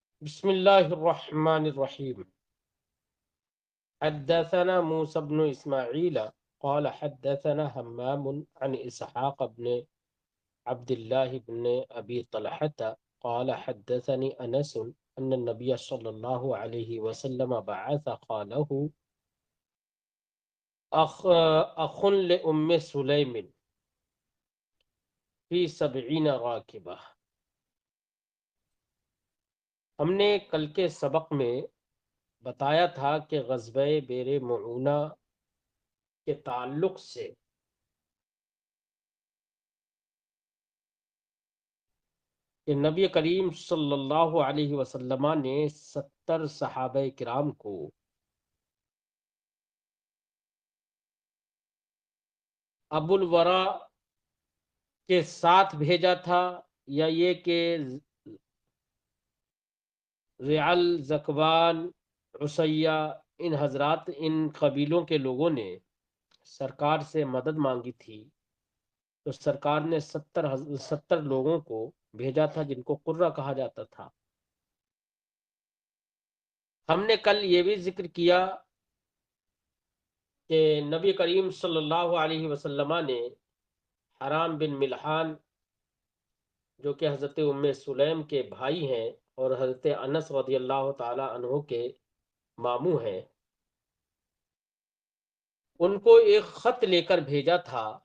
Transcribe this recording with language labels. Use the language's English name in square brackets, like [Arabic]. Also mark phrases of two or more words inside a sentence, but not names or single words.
[Arabic] بسم اللہ الرحمن الرحیم حدثنا موسى بن اسماعیل قال حدثنا حمام عن اسحاق بن عبد الله بن ابي طلحة قال حدثني انس ان النبي صلى الله عليه وسلم بعث قاله اخ لام سليم في 70 راكبة۔ [Urdu] ہم نے کل کے سبق میں بتایا تھا کہ غزوہ بیر معونہ کے تعلق سے کہ نبی کریم [Arabic] صلی اللہ علیہ وسلم [Urdu] نے 70 صحابہ کرام کو ابو الورا کے ساتھ بھیجا تھا، یا یہ کہ رعل، زکوان، عصیہ، ان حضرات، ان قبیلوں کے لوگوں نے سرکار سے مدد مانگی تھی، تو سرکار نے 70 لوگوں کو بھیجا تھا جن کو قرہ کہا جاتا تھا۔ ہم نے کل یہ بھی ذکر کیا کہ نبی کریم [Arabic] صلی اللہ علیہ وسلم [Urdu] نے حرام بن ملحان جو کہ حضرت ام سلیم کے بھائی ہیں اور حضرت انس [Arabic] رضی اللہ تعالی عنہ [Urdu] کے ماموں ہیں، ان کو ایک خط لے کر بھیجا تھا،